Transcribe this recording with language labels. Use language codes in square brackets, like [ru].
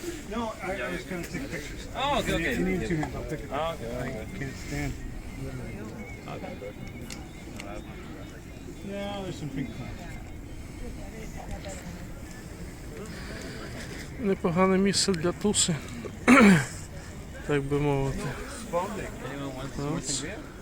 [en] No, I was going to take pictures. Oh, okay. If you need to, I'll take it. Oh, okay. I can't stand. Yeah, there's some pink clouds. [uk] Непогане місце для туси, так би мовити. [en] Anyone want some more sangria?